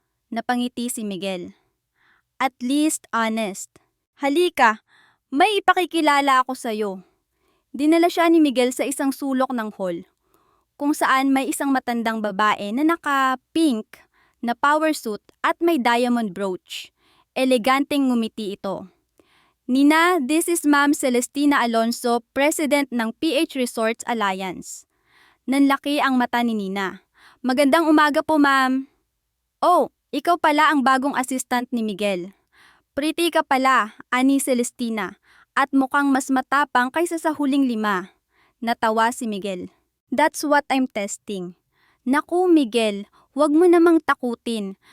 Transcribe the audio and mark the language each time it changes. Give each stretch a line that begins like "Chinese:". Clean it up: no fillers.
Filipino: Napangiti si Miguel.
English: At least honest.
Filipino: Halika, may ipakikilala ako sa'yo. Dinala siya ni Miguel sa isang sulok ng hall, kung saan may isang matandang babae na naka-pink na power suit at may diamond brooch. Eleganteng ngumiti ito.
English: Nina, this is Ma'am Celestina Alonso, President ng PH Resorts Alliance.
Filipino: Nanlaki ang mata ni Nina. Magandang umaga po, ma'am. Oh, ikaw pala ang bagong assistant ni Miguel. Pretty ka pala, ani Celestina, at mukhang mas matapang kaysa sa huling 5. Natawa si Miguel.
English: That's what I'm testing.
Filipino: Naku, Miguel, huwag mo namang takutin.